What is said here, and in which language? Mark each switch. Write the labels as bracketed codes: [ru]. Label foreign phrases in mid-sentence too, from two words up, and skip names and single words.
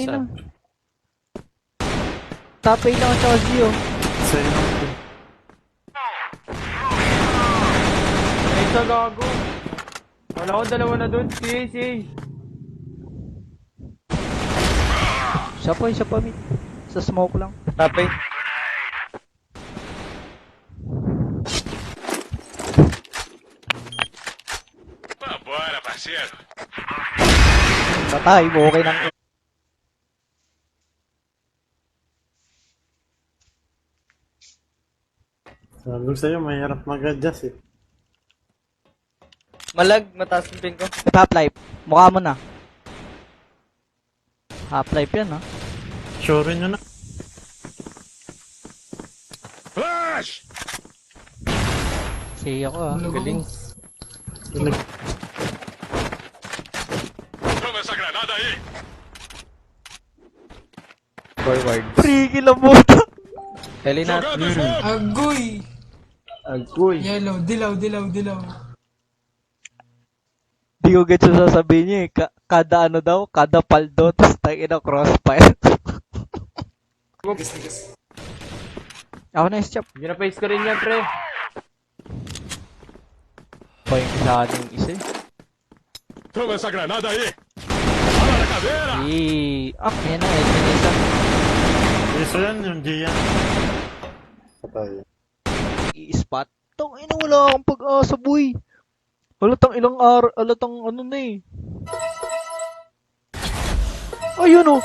[tl] kanina? Top 8 lang at saka Zio. Sa'yo lang. Ay, isa gago. Wala ko dalawa na dun. Si. Siya pa, mate. Sa smoke lang. Tapay. [pt] Vambora, parceiro. [tl] Patay, okay nang... Sabi ko sa'yo, mahirap mag-adjust eh. Malag, mataas yung ping ko. Half-life. Mukha mo na. Half-life yan, ha? Sure nyo na. Flash! Sige ako, ha? Galing. [pt] Toma essa granada aí. [tl] Forward. [en] Free kill [tl] ang puta. Heli na. [pt] Jogando smoke. [tl] Agoy! Agoy. Yellow, dilaw. Di ko gets yung sasabihin niya eh. Kada ano daw, kada paldo, tapos tayo na crossfire. Ako na yung chop. Gina-face ko rin yan, pre. Pa yung isa yung isa eh. [pt] Toma essa granada aí. Fala na caveira. [tl] Yan na, ito na isa. Iso yan, yung G yan. Patay. I-spot. Tang ina, wala akong pag-asa, boy. Halatang ilang araw, halatang ano na eh. Ayun oh.